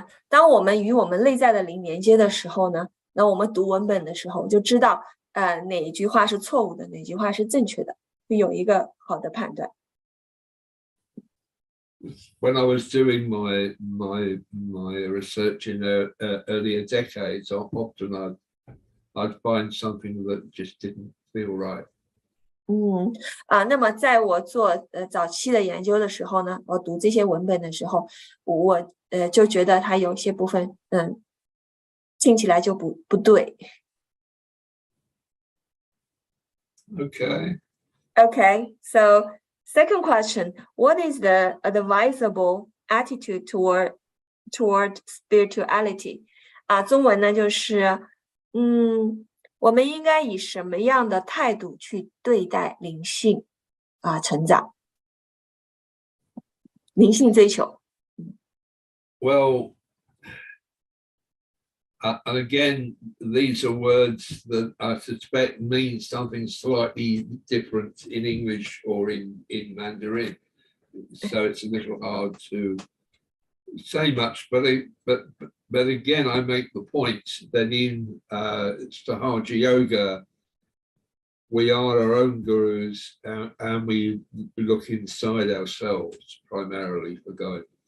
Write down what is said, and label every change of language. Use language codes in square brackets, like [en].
[zh] 当我们与我们内在的灵连接的时候呢，那我们读文本的时候就知道哪一句话是错误的，哪句话是正确的，会有一个好的判断。 [en] When I was doing my research in earlier decades, often I'd find something that just didn't feel right. [zh] 那么在我做早期的研究的时候呢，我读这些文本的时候，我就觉得它有些部分听起来就不对。 [en] Okay, so second question: What is the advisable attitude toward spirituality? [zh] 中文呢就是我们应该以什么样的态度去对待灵性成长、灵性追求？ [en] Well, and again, these are words that I suspect mean something slightly different in English or in Mandarin. So it's a little hard to say much, but again, I make the point that in Sahaja Yoga, we are our own gurus, and we look inside ourselves primarily for guidance.